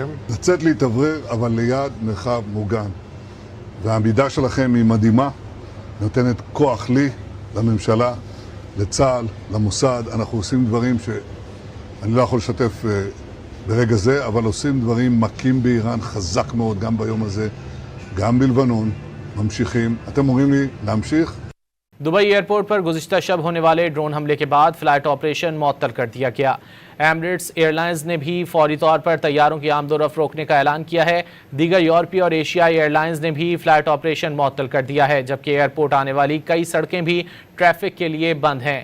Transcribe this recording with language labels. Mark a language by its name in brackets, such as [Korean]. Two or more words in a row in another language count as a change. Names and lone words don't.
[Hebrew] לצאת להתאוורר, אבל ליד מרחב מוגן. והעמידה שלכם היא מדהימה, נותנת כוח לי, לממשלה, לצה"ל, למוסד. אנחנו עושים דברים אני לא יכול לשתף ברגע זה, אבל עושים דברים מכים באיראן חזק מאוד גם ביום הזה, גם בלבנון, ממשיכים. אתם אומרים לי להמשיך? [Urdu] دبئی ایئرپورٹ پر گزشتہ شب ہونے والے ڈرون حملے کے بعد [English] flight operation [Urdu] معطل کر دیا گیا۔ ایمریٹس ایئر لائنز نے بھی فوری طور پر طیاروں کی آمد و رفت روکنے کا اعلان کیا ہے۔ دیگر یورپی اور ایشیائی ایئر لائنز نے بھی [English] flight operation [Urdu] معطل کر دیا ہے، جبکہ ایئرپورٹ آنے والی کئی سڑکیں بھی ٹریفک کے لیے بند ہیں۔